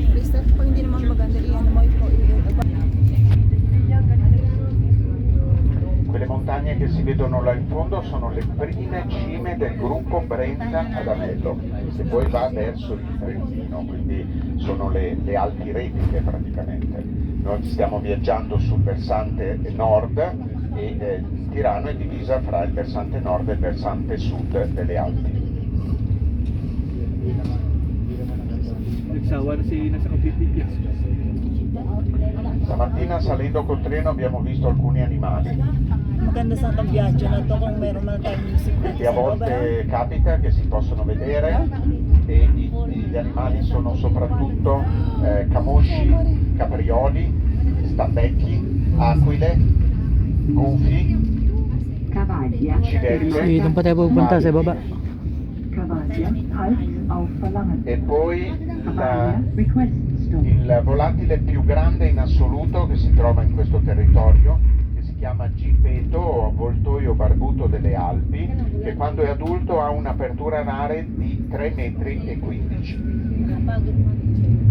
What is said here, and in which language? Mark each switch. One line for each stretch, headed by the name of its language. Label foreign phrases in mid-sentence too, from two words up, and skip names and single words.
Filipino: Kristen, pag hindi naman maganda, iyan mo
Italian: Quelle montagne che si vedono là in fondo sono le prime cime del gruppo Brenta ad Anello, che poi va verso il Trentino, quindi sono le Alpi Retiche praticamente. Noi stiamo viaggiando sul versante nord e Tirano è divisa fra il versante nord e il versante sud delle Alpi. Stamattina salendo col treno abbiamo visto alcuni animali
Filipino: maganda sa viaggio na to kung meron man tayong music
Italian: che a volte capita che si possono vedere e gli animali sono soprattutto camosci, caprioli, stabecchi, aquile, gufi, Cavaglia. civette, Sì,
Filipino: doon pa tayo pupunta sa baba.
German: Cavaglia, halt auf Verlangen.
Italian: e poi
English: Cavaglia, request stop.
Italian: il volatile più grande in assoluto che si trova in questo territorio, che si chiama Gipeto o avvoltoio barbuto delle Alpi, che quando è adulto ha un'apertura anale di 3,15 m.